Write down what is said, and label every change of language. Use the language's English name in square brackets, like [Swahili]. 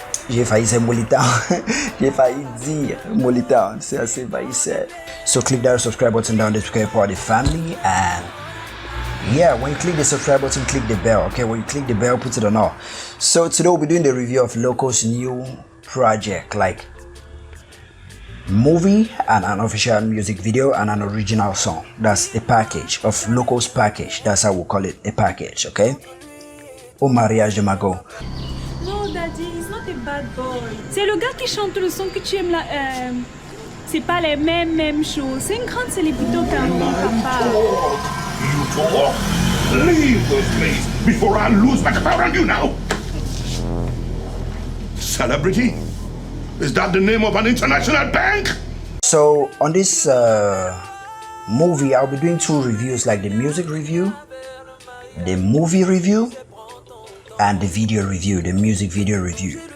[French] J'ai failli dire Molly Town. J'ai failli dire Molly Town. C'est assez failli c'est. [English] So click that subscribe button down there to become part of the family. And yeah, when you click the subscribe button, click the bell. Okay, when you click the bell, put it on all. So today we'll be doing the review of Locko's new project, like movie and an official music video and an original song. That's a package of Locko's package. That's how we call it, a package, okay? [French] Au mariage de Mago. [English] No, Daddy, he's not a bad boy. [French] C'est le gars qui chante le son que tu aimes là. C'est pas les mêmes choses. C'est une grande célébrité au Cameroun, papa. [English] You talk. Leave this place before I lose my power on you now. Celebrity? Is that the name of an international bank? So on this movie, I'll be doing two reviews, like the music review, the movie review, and the video review, the music video review.